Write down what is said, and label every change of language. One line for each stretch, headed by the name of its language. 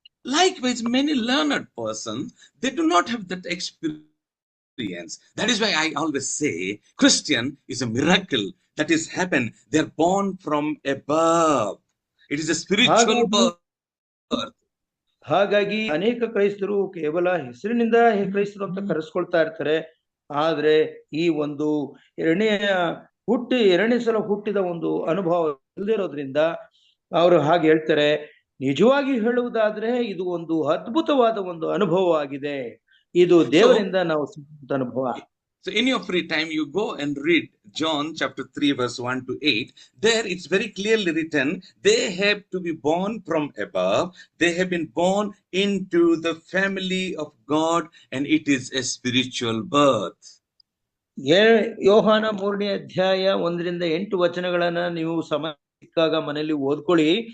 English: Likewise, many learned persons, they do not have that experience. That is why I always say Christian is a miracle that is happened. They are born from above. It is a spiritual birth.
Kannada: ಹಾಗಾಗಿ ಅನೇಕ ಕ್ರೈಸ್ತರು ಕೇವಲ ಹೆಸರಿನಿಂದ ಕ್ರೈಸ್ತರು ಅಂತ ಕರೆಸ್ಕೊಳ್ತಾ ಇರ್ತಾರೆ. ಆದ್ರೆ ಈ ಒಂದು ಎರಡನೇ ಸಲ ಹುಟ್ಟಿದ ಒಂದು ಅನುಭವ ಇಲ್ಲದಿರೋದ್ರಿಂದ ಅವರು ಹಾಗೆ ಹೇಳ್ತಾರೆ. ನಿಜವಾಗಿ ಹೇಳುವುದಾದ್ರೆ ಇದು ಒಂದು ಅದ್ಭುತವಾದ ಒಂದು ಅನುಭವ ಆಗಿದೆ. ಇದು ದೇವರಿಂದ ನಾವು ಸಿಕ್ಕ ಅನುಭವ.
English: So in your free time, you go and read John chapter 3 verse 1 to 8. There it's very clearly written, they have to be born from above. They have been born into the family of God, and it is a spiritual birth.
Kannada: ಯೋಹಾನ 3ನೇ ಅಧ್ಯಾಯ 1-8 ವಚನಗಳನ್ನ ನೀವು ಸಮಯ ಸಿಕ್ಕಾಗ ಮನೆಯಲ್ಲಿ ಓದ್ಕೊಳ್ಳಿ.